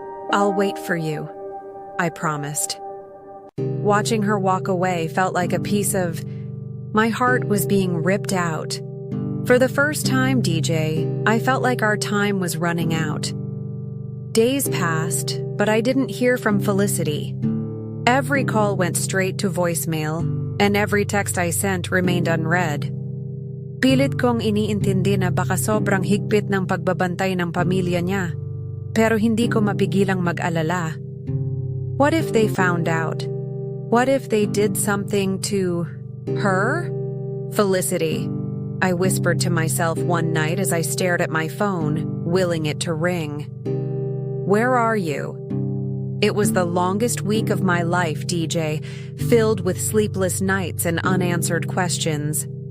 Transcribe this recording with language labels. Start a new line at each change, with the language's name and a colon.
English: "I'll wait for you," I promised. Watching her walk away felt like a piece of my heart was being ripped out. For the first time, DJ, I felt like our time was running out. Days passed, but I didn't hear from Felicity. Every call went straight to voicemail, and every text I sent remained unread.
Filipino: Pilit kong iniintindi na baka sobrang higpit ng pagbabantay ng pamilya niya, pero hindi ko mapigilang mag-alala.
English: What if they found out? What if they did something to her? "Felicity," I whispered to myself one night as I stared at my phone, willing it to ring. "Where are you?" It was the longest week of my life, DJ, filled with sleepless nights and unanswered questions.